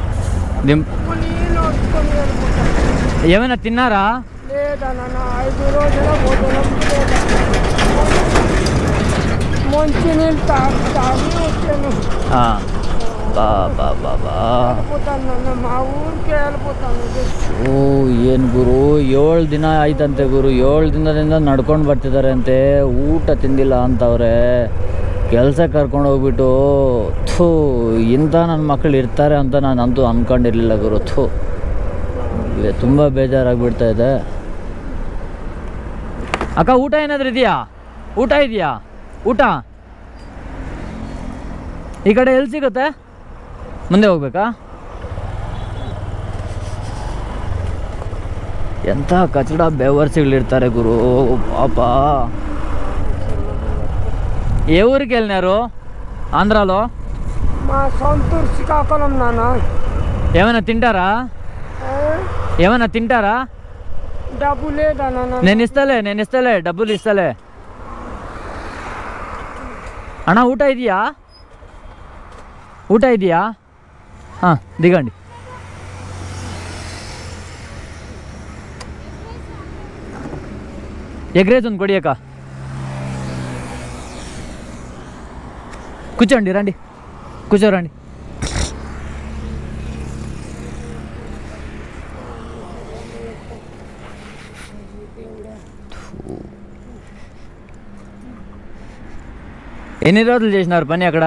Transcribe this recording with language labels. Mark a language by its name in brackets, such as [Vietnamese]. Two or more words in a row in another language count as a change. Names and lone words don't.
[Telugu] ఏమైనా తిన్నారా? లేదా నాన్న, 5 రోజుల భోజనం లేదా, మంచి నీళ్ళు తాగి వచ్చాను. వెళ్ళిపోతాను మా ಊರಿಗೆ వెళ్ళిపోతాను. [Kannada] ಓ ಏನು ಗುರು, 7 ದಿನ ಆಯ್ತಂತೆ ಗುರು. 7 ದಿನದಿಂದ ನಡ್ಕೊಂಡು ಬರ್ತಿದ್ದಾರೆ ಅಂತೆ, ಊಟ ತಿಂದಿಲ್ಲ ಅಂತವ್ರೆ. ಕೆಲಸ ಕರ್ಕೊಂಡು ಹೋಗ್ಬಿಟ್ಟು ಥೂ, ಇಂಥ ನನ್ನ ಮಕ್ಕಳು ಇರ್ತಾರೆ ಅಂತ ನಾನು ಅಂತೂ ಅಂದ್ಕೊಂಡಿರಲಿಲ್ಲ ಗುರು. ಥೂ, ತುಂಬ ಬೇಜಾರಾಗಿಬಿಡ್ತಾ ಇದೆ. ಅಕ್ಕ ಊಟ ಏನಾದರೂ ಇದೆಯಾ? ಊಟ ಈ ಕಡೆ ಎಲ್ಲಿ ಸಿಗುತ್ತೆ? ಮುಂದೆ ಹೋಗ್ಬೇಕಾ? ಎಂಥ ಕಚಡ ಬೇವರ್ಸಿಗಳಿರ್ತಾರೆ ಗುರು ಪಾಪ. [Telugu] ఏ ఊరికి వెళ్ళినారు ఆంధ్రాలో? మా సొంతూరు శ్రీకాకుళం నాన్న. ఏమైనా తింటారా? డబ్బు లేదా నాన్న? నేను ఇస్తాలే డబ్బులు ఇస్తాలే. [Kannada] ಅಣ್ಣ ಊಟ ಇದೆಯಾ? [Telugu] ಹಾಂ దిగండి. ఎగ్ రైస్ ఉంది కొడియాక. కూర్చోండి, కూర్చోరండి. ఎన్ని రోజులు చేసినారు పని అక్కడ?